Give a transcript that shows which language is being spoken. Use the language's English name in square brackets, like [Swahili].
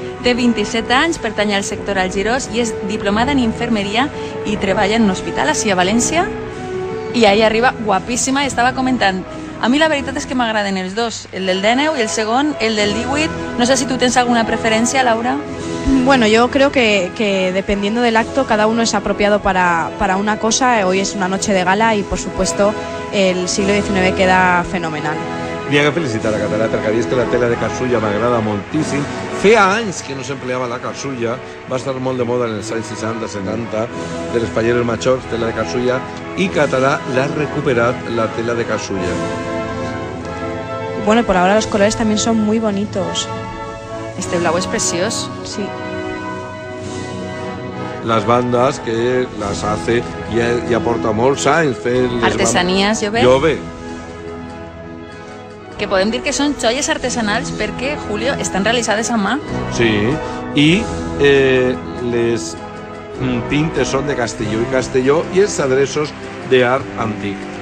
[Catalan] Té 27 anys, pertany al sector Algirós i és diplomada en infermeria i treballa en un hospital així a València. I ahí arriba guapíssima i estava comentant: a mi la veritat és que m'agraden els dos, el del 19 i el segon, el del 18. No sé si tu tens alguna preferència, Laura. [Spanish] Bueno, yo creo que dependiendo del acto, cada uno es apropiado para una cosa. Hoy es una noche de gala y, por supuesto, el siglo XIX queda fenomenal. [Catalan] N'hi ha que felicitar a Català perquè ha vist que la tela de carsulla m'agrada moltíssim. Feia anys que no s'empleava la carsulla, va estar molt de moda en els anys 60, 70, de les falleres majors, tela de carsulla, i Català l'ha recuperat, la tela de carsulla. [Spanish] Bueno, y por ahora los colores también son muy bonitos. [Catalan] Este blau és preciós. Sí. Les bandes que les hace ja porta molts anys fent Artesanies Jove. Jove. Que podem dir que són joies artesanals perquè, Julio, estan realitzades a mà. Sí, i les pintes són de Castelló i Castelló i els adreços d'art antic.